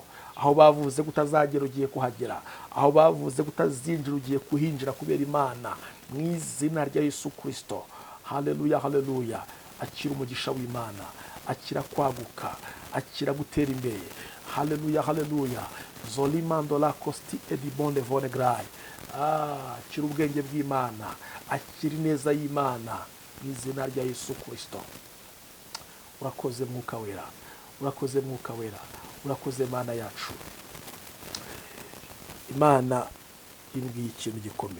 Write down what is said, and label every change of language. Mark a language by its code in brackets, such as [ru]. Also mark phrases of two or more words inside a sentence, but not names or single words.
[rw] Aho bavuze kutazagera ugiye kuhagera, aho bavuze kutazinjira ugiye kuhinjira kubera Imana mu izina rya Yesu Kristo. Haleluya, haleluya. Akira umugisha w'Imana, akira kwaguka, akira gutera imbere. Haleluya, haleluya. Zolimando la costi e di bonde vone grai. Akira ubwenge bw'Imana, akira ineza y'Imana mu izina rya Yesu Kristo. Urakoze Mwuka Wera, urakoze Mwuka Wera, urakoze Mana yacu. Imana imbwiye ikintu gikomeye.